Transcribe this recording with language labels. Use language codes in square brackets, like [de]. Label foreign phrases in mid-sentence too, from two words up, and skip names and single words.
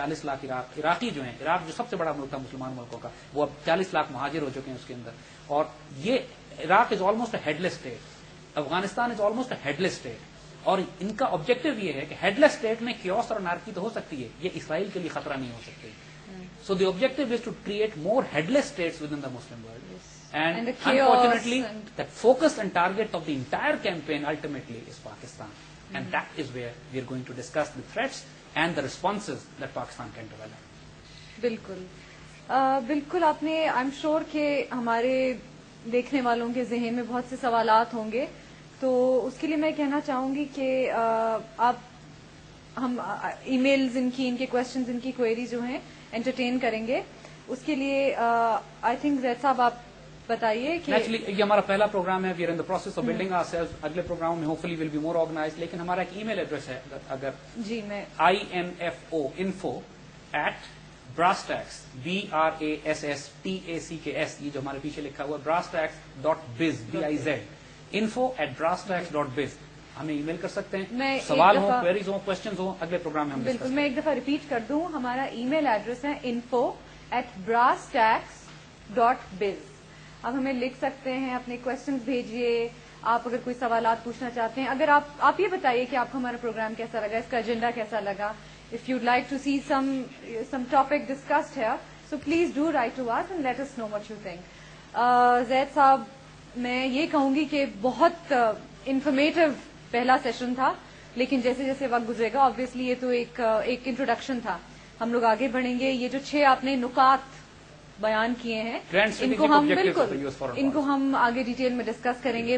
[ur] 40 لاکھ عراقی جو ہیں, عراق جو سب سے بڑا ملک تھا مسلمان ملکوں کا, وہ اب 40 لاکھ مہاجر ہو چکے ہیں اس کے اندر. اور یہ [en] Iraq is almost a headless state, Afghanistan is almost a headless state. [ur] اور ان کا آبجیکٹو یہ ہے کہ ہیڈ لیس اسٹیٹ میں کیوس اور انارکی تو ہو سکتی ہے, یہ اسرائیل کے لیے خطرہ نہیں ہو سکتی. [en] So the objective is to create more headless states within the Muslim world. And unfortunately, the focus and target of the entire campaign ultimately is Pakistan. And that is where we are going to discuss the threats and the responses that Pakistan can develop. [ur] بالکل بالکل. آپ نے [en] I'm sure [ur] کہ ہمارے دیکھنے والوں کے ذہن میں بہت سے سوالات ہوں گے, تو اس کے لیے میں کہنا چاہوں گی کہ آپ ہم ای میلز ان کے کوشچنز, ان کی کوئری جو ہیں انٹرٹین کریں گے. اس کے لیے [en] I think [ur] زید صاحب آپ بتائیے کہ [en] نیچرلی [ur] یہ ہمارا پہلا پروگرام ہے. [en] We are in the process of building ourself. [ur] اگلے پروگرام میں [en] hopefully will be more organise. [ur] لیکن ہمارا ایک ای میل ایڈریس ہے اگر جی میں info@brasstax BRASSTACKS یہ جو ہمارے پیچھے لکھا ہوا ہے brasstax.biz BIZ info@brasstax.biz ہمیں ای میل کر سکتے ہیں. سوال ہوں, کوئریز ہوں, کوشچنز ہوں, اگلے پروگرام میں ہم بالکل. میں ایک دفعہ ریپیٹ کر دوں, ہمارا ای میل ایڈریس ہے info@brasstax.biz. آپ ہمیں لکھ سکتے ہیں, اپنے کوشچنز بھیجیے. آپ اگر کوئی سوالات پوچھنا چاہتے ہیں, اگر آپ یہ بتائیے کہ آپ کو ہمارا پروگرام کیسا لگا, اس کا ایجنڈا کیسا لگا. [en] If you'd like to see some topic discussed here, so please do write to us and let us know what you think. [ur] زید صاحب, میں یہ کہوں گی کہ بہت انفارمیٹو پہلا سیشن تھا, لیکن جیسے جیسے وقت گزرے گا آبویسلی یہ تو ایک انٹروڈکشن تھا. ہم لوگ آگے بڑھیں گے. یہ جو 6 آپ نے نکات بیان کیے ہیں ان کو ہم آگے ڈیٹیل میں ڈسکس کریں گے.